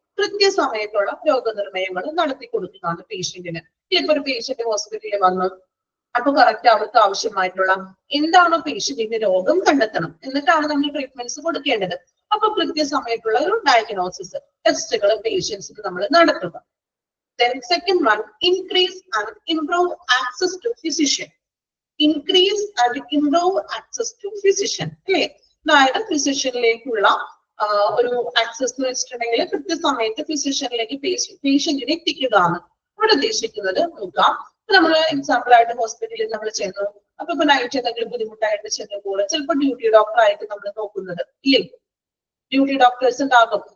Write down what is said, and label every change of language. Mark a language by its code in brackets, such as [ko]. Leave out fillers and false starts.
[ml] കൃത്യസമയത്തുള്ള രോഗനിർണയങ്ങൾ നടത്തി കൊടുക്കുകയാണ് പേഷ്യന്റിന്. ഇപ്പൊ ഒരു പേഷ്യന്റ് ഹോസ്പിറ്റലിൽ വന്നു, അപ്പൊ കറക്റ്റ് അവർക്ക് ആവശ്യമായിട്ടുള്ള എന്താണോ പേഷ്യന്റിന്റെ രോഗം കണ്ടെത്തണം, എന്നിട്ടാണ് നമ്മൾ ട്രീറ്റ്മെന്റ്സ് കൊടുക്കേണ്ടത്. അപ്പൊ കൃത്യസമയത്തുള്ള ഒരു ഡയഗ്നോസിസ് ടെസ്റ്റുകൾ പേഷ്യൻസിന് നമ്മൾ നടത്തുക. [en] Then second one, increase and improve access to physician. Increase and improve access to physician [ml] അല്ലെ. അതായത് ഫിസിഷ്യനിലേക്കുള്ള ഒരു ആക്സസ് എന്ന് വെച്ചിട്ടുണ്ടെങ്കിൽ കൃത്യസമയത്ത് ഫിസിഷ്യനിലേക്ക് പേഷ്യന്റിനെ എത്തിക്കുകയാണ് ഇവിടെ ഉദ്ദേശിക്കുന്നത്. നോക്കാം, നമ്മൾ എക്സാമ്പിൾ ആയിട്ട് ഹോസ്പിറ്റലിൽ നമ്മൾ ചെന്നു, അപ്പൊ ഇപ്പൊ നൈറ്റ് എന്തെങ്കിലും ബുദ്ധിമുട്ടായിട്ട് ചെന്നപ്പോൾ ചിലപ്പോൾ ഡ്യൂട്ടി ഡോക്ടർ ആയിട്ട് നമ്മൾ നോക്കുന്നത് ഇല്ലേ, ഡ്യൂട്ടി ഡോക്ടേഴ്സ് ഉണ്ടാകും.